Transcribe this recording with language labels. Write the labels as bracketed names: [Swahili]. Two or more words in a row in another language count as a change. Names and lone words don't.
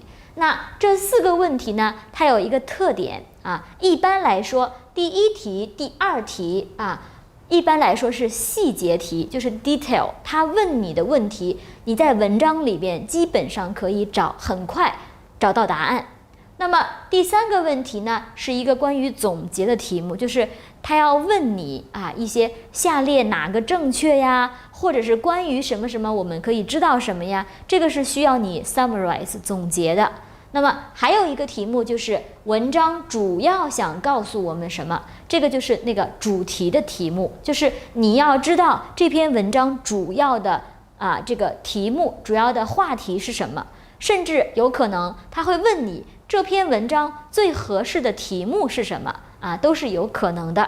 [Chinese] 那這4個問題呢，它有一個特點一般來說第一題、第二題一般來說是細節題，就是 detail， 他問你的問題，你在文章裡邊基本上可以很快找到答案。那麼第3個問題呢，是一個關於總結的題目，就是他要問你一些下列哪個正確呀，或者是關於什麼什麼我們可以知道什麼呀，這個是需要你 summarize 總結的。那麼還有一個題目就是文章主要想告訴我們什麼，這個就是那個主題的題目，就是你要知道這篇文章主要的這個題目主要的話題是什麼，甚至有可能他會問你這篇文章最合適的題目是什麼都是有可能的。